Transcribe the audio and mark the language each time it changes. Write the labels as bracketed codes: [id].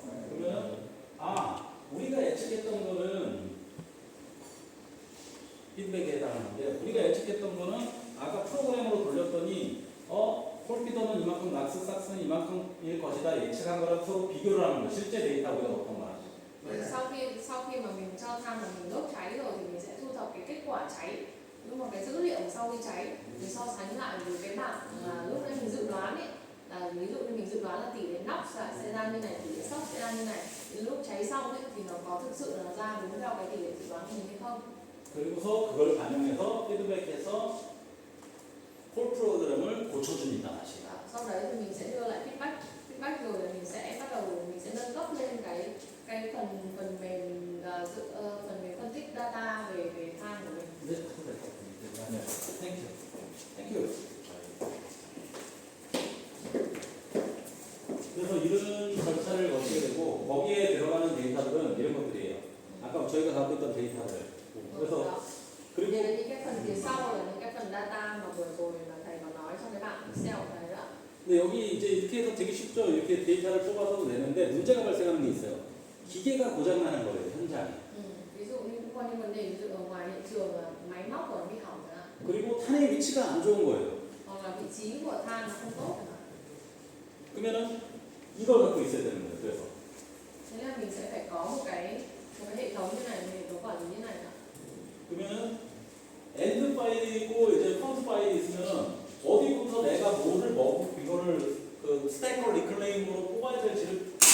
[ko] 그러면 우리가 예측했던 거는 피드백에 해당하는데 우리가 예측했던 거는 아까 프로그램으로 돌렸더니 콜피더는 이만큼 락스 삭스는 이만큼일 것이다 예측한 거랑 서로 비교를 하는 거예요. 실제 데이터 우리가 어떤 거랑. [vi] Sau khi mà mình cho than và mình đốt cháy rồi thì mình sẽ thu thập cái kết quả cháy, nhưng mà cái dữ liệu sau khi cháy mình so sánh lại với cái bảng mà lúc nãy mình dự đoán ấy, là ví dụ như mình dự đoán là tỷ lệ NOx sẽ ra như này, tỷ lệ SOx sẽ ra như này, thì lúc cháy xong ấy thì nó có thực sự là ra đúng theo cái tỷ lệ dự đoán của mình hay không. [ko] 그리고서 그걸 반영해서 피드백해서 콜 프로그램을 고쳐줍니다 다시. [vi] Sau đấy thì mình sẽ đưa lại feedback rồi là mình sẽ bắt đầu mình sẽ nâng cấp lên cái phần mềm phần mềm phân tích data về than của mình. [ko] 네, 땡큐. 그래서 이런 절차를 거치게 되고 거기에 들어가는 데이터들은 이런 것들이에요. 아까 저희가 갖고 있던 데이터들. 그래서 [vi] Đó. [ko] 그리고 [vi] Đây là những cái phần phía sau là những cái phần data mà vừa rồi mà thầy có nói trong cái bảng Excel của thầy đó. [ko] 근데 여기 이제 이렇게 해서 되게 쉽죠. 이렇게 데이터를 뽑아서도 되는데 문제가 발생하는 게 있어요. 기계가 고장나는 거예요, 현장에. [vi] Ví dụ như cũng có những vấn đề ví dụ ở ngoài hiện trường là máy móc của nó bị hỏng chẳng hạn, [ko] 그리고 탄의 위치가 안 좋은 거예요. [vi] hoặc là vị trí của than nó không tốt chẳng hạn. [ko] 그러면은 이걸 갖고 있어야 되는 거예요. 그래서 [vi] Thế là mình sẽ phải có một cái hệ thống như này, một hệ thống quản lý như này. [ko] 그러면은 엔드 파일이 있고 이제 프론트 파일이 있으면 어디부터 내가 뭐를 먹고 이거를 그 스태커 리클레임으로 뽑아야 될지를